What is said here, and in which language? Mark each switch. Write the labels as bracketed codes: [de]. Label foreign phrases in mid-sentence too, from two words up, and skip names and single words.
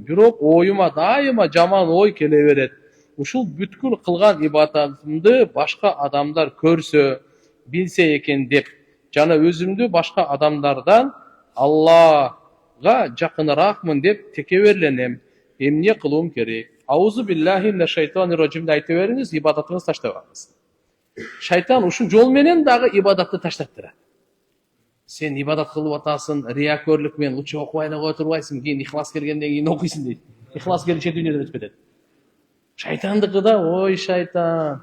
[ky] Бирок оюма дайыма жаман ой келе берет. Ушул бүткүл кылган ибадатымды башка адамдар көрсө, билсе экен деп, жана өзүмдү башка адамдардан Аллага жакыныраакмын деп текеберленем. Эмне кылуум керек? [ar] أعوذ بالله من الشيطان الرجيم [ky] айтып бериңиз, ибадатыңызды таштабаңыз. Шайтан ушул жол менен дагы ибадатты таштаттырат. Сен ибадат кылып атасың, риякөрлүк менен лучше окубай эле кое турбайсың, кийин ихлас келгенден кийин окуйсуң дейт. Ихлас келиши дүйнөдөн өтүп кетет. Шайтандыкы да, ой шайтан.